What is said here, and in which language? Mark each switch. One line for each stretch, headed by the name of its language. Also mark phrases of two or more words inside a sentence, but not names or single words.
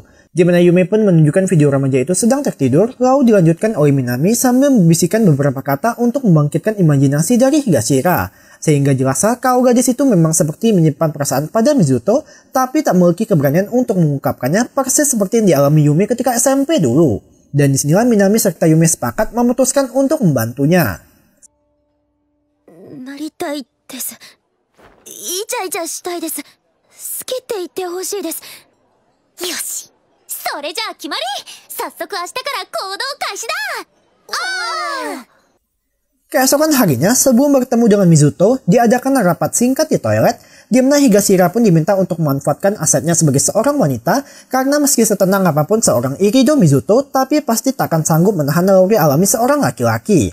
Indonesian: Di mana Yume pun menunjukkan video remaja itu sedang tertidur, lalu dilanjutkan oleh Minami sambil membisikkan beberapa kata untuk membangkitkan imajinasi dari Higashira. Sehingga jelaslah kalau gadis itu memang seperti menyimpan perasaan pada Mizuto, tapi tak memiliki keberanian untuk mengungkapkannya persis seperti yang dialami Yume ketika SMP dulu. Dan disinilah Minami serta Yume sepakat memutuskan untuk membantunya.
Japanese: なりたいです。イチャイチャしたいです。好きって言ってほしいです。よし、それじゃあ決まり。早速明日から行動開始だ。
Indonesian: Keesokan harinya, sebelum bertemu dengan Mizuto, diadakan rapat singkat di toilet, di mana Higashira pun diminta untuk memanfaatkan asetnya sebagai seorang wanita, karena meski setenang apapun seorang Irido Mizuto, tapi pasti tak akan sanggup menahan naluri alami seorang laki-laki.